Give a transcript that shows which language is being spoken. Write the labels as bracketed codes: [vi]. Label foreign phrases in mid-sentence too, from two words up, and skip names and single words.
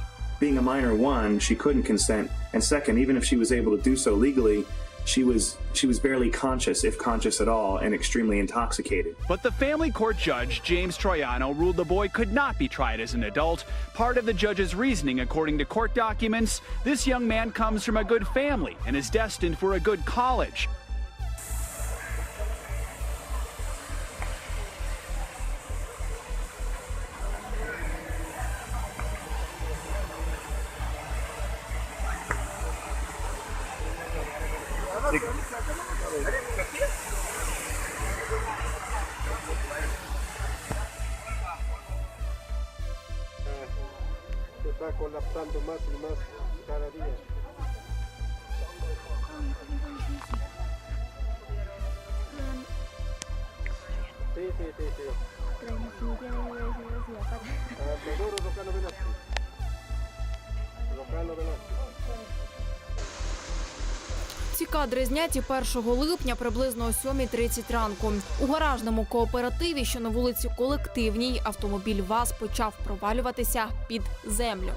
[en] Being a minor, one, she couldn't consent, and second, even if she was able to do so legally, she was barely conscious, if conscious at all, and extremely intoxicated. But the family court judge, James Troiano, ruled the boy could not be tried as an adult. Part of the judge's reasoning, according to court documents, this young man comes from a good family and is destined for a good college. [es] Se está colapsando más y más cada día. Sí. [uk] Ці кадри зняті 1 липня приблизно о 7:30 ранку. У гаражному кооперативі, що на вулиці Колективній, автомобіль ВАЗ почав провалюватися під землю.